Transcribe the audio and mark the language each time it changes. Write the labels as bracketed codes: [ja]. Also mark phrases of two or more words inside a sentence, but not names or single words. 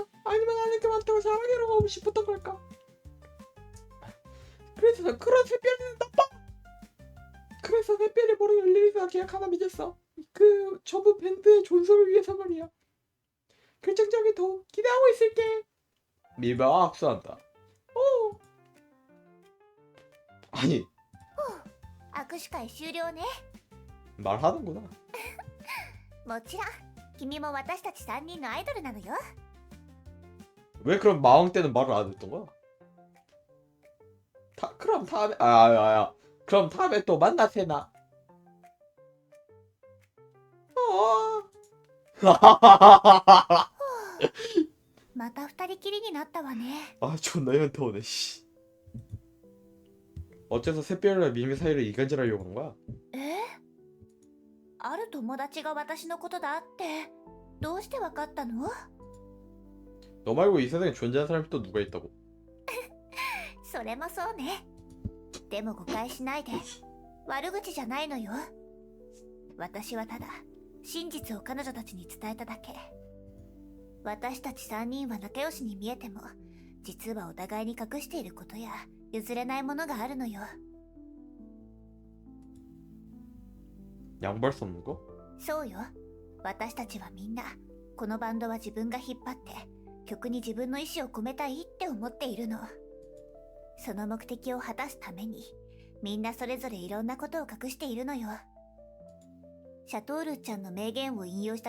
[ko] 아니면 아는 게 많다고 자랑하러 가고 싶었던 걸까? 그래서 그런 샛별이는 나빠! 그래서 샛별이 모르는 리리스와 계약 하나 맺었어. 그 전부 밴드의 존속을 위해서 말이야. 결정적인 도움 기대하고 있을게. 미바와 악수한다. 오. 아니 [ja] 握手会終了ね [ko] 말하는구나. [ja] もちろん君も私たち3人のアイドルなのよ [ko] 왜 그럼 마왕 때는 말을 안 했던 거야? 그럼 다음에 야 그럼 다음에 또 만나세나. 아 [ja] また二人きりになったわね [ko] 존나 현타오네 씨. 어째서 샛별이랑 미미 사이를 이간질하려고 한 거야? [ja] ある友達が私のことだってどうしてわかったの [ko] 너 말고 이 세상에 존재하는 사람이 또 누가 있다고? [ja] それもそうねでも誤解しないで悪口じゃないのよ私はただ真実を彼女たちに伝えただけ私たち3人は仲良しに見えても実はお互いに隠していることや譲れないものがあるのよ [ko] 양보할 수 없는 거? [ja] そうよ私たちはみんなこのバンドは自分が引っ張って曲に自分の意志を込めたいって思っているのその目的を果たすためにみんなそれぞれいろんなことを隠しているのよシャトールちゃんの名言を引用した